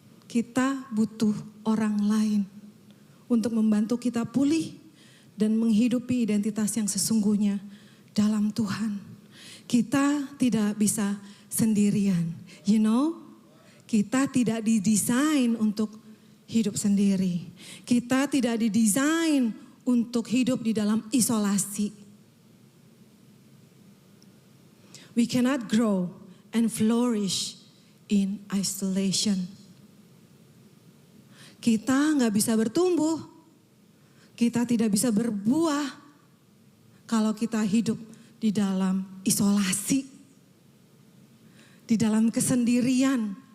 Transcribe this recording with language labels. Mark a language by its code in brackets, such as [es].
[id] Kita butuh orang lain untuk membantu kita pulih dan menghidupi identitas yang sesungguhnya dalam Tuhan. Kita tidak bisa sendirian. You know, kita tidak didesain untuk hidup sendiri. Kita tidak didesain untuk hidup di dalam isolasi. [en] We cannot grow and flourish in isolation. [id] Kita nggak bisa bertumbuh, kita tidak bisa berbuah kalau kita hidup di dalam isolasi, di dalam kesendirian.